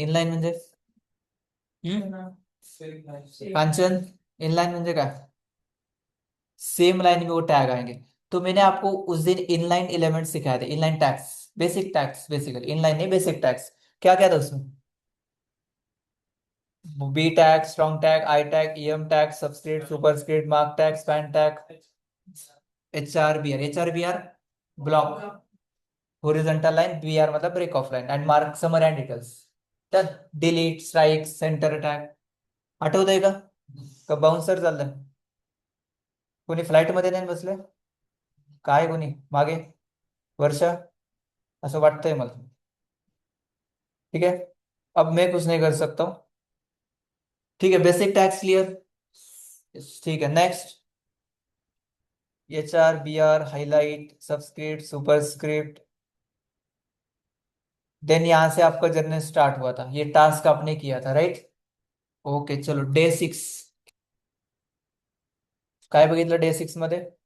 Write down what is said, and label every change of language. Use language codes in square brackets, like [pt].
[mr] Inline म्हणजे Kanchan, inline म्हणजे काय? [hi] सेम लाइन में वो टैग आएंगे। तो मैंने आपको उस दिन इनलाइन एलिमेंट सिखाए थे, inline tags, basic tags, basically inline नहीं, बेसिक टैग्स। क्या क्या था उसमें? B tag, strong tag, I tag, EM tag, subscript, superscript, mark tag, span tag, H R B R block, horizontal line, B are मतलब break of line, and mark summer and details. [mr] तर delete, strike, centre attack, आठवतंय का? का bouncer चाललं? कोणी flight मध्ये नाही बसले? काय कोणी मागे? वर्षा? असं वाटतंय मला। [hi] ठीक है, अब मैं कुछ नहीं कर सकता हूँ। ठीक है, बेसिक टैक्स क्लियर। ठीक है, next, HRBR, highlight, subscript, superscript. Then यहां से आपका जर्नी स्टार्ट हुआ था, ये टास्क आपने किया था, राइट? [mr] ओके, चलो डे 6 काय बघितलं डे 6 मध्ये?